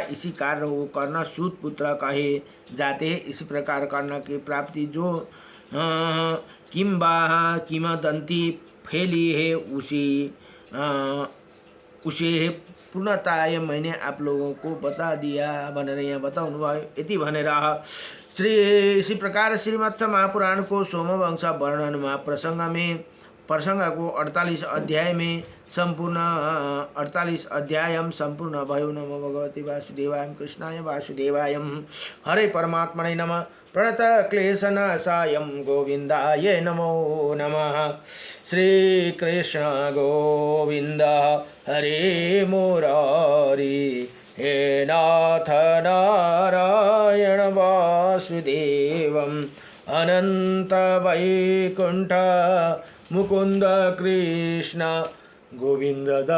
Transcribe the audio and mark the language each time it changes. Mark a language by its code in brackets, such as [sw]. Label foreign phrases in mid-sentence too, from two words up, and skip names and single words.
[hi] इसी कारण वो कर्ण सूत पुत्र कहे जाते। इसी प्रकार कर्ण की प्राप्ति जो किंवदंती फैली है उसे पूर्णतः मैंने आप लोगों को बता दिया [ne] भनेर यहाँ बताउनु भयो। यति भनेर [hi] इसी प्रकार [ne] श्रीमत्स महापुराण को सोमवंश वर्णनमा प्रसंग को 48 अध्याय में संपूर्ण 48 अध्याय संपूर्ण भयो। [sa] नमो भगवते वासुदेवाय कृष्णाय वासुदेवाय हरे परमात्मने नमः। प्रणत क्लेशनाशाय गोविंदाय नमो नमः। श्री कृष्ण गोविंद हरे मुरारी, हे नाथ नारायण वासुदेवम् अनंत वैकुंठ मुकुंद कृष्ण गोविंद